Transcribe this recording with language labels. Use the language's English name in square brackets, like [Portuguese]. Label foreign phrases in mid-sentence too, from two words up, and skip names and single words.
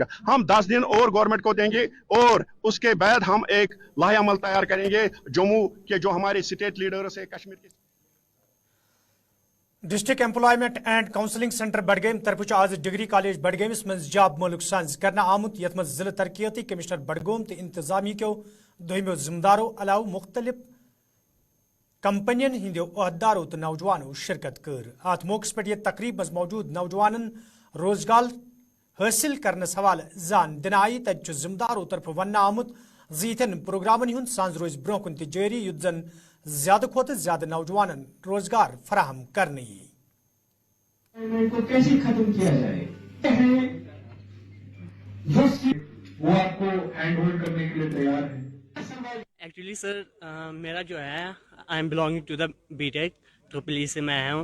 [Hindi] हम 10 दिन और गवर्नमेंट को देंगे और उसके बाद हम एक लाहेअमल तैयार करेंगे जम्मू के जो हमारे स्टेट लीडर्स है कश्मीर के। [Kashmiri] डिस्ट्रिक्ट एम्प्लॉयमेंट एंड काउंसलिंग सेंटर बडगम तरफ आज डिग्री कॉलेज बडगमस मज जॉब मुल्क सांझ करना आमुत, यथ मज जिला तरक्याती कमिश्नर बडगोम तो इंतजामी के दोमो जिम्मेदारों अलाव मुख्तलिफ कंपनियन हिंदो अहदारों तो नौजवानों शिरकत कर। अत मौके पे तकरीब मज मौजूद नौजवान रोजगार हासिल करने हवाले जान दिन आई। तब जिम्मेदारों तरफ वन आमुत जीतन प्रोग्रामन हुंद सांझ रोज ब्रोह कुन जारी, युद्ध जन ज्यादा खोत ज्यादा नौजवान रोजगार फराहम करने [Hindi] को कैसे खत्म किया जाए वो आपको [English] hand hold [Hindi] करने के लिए तैयार है। एक्चुअली सर मेरा जो है [English] I am belonging to the B.Tech triple [Hindi] से मैं आया हूँ।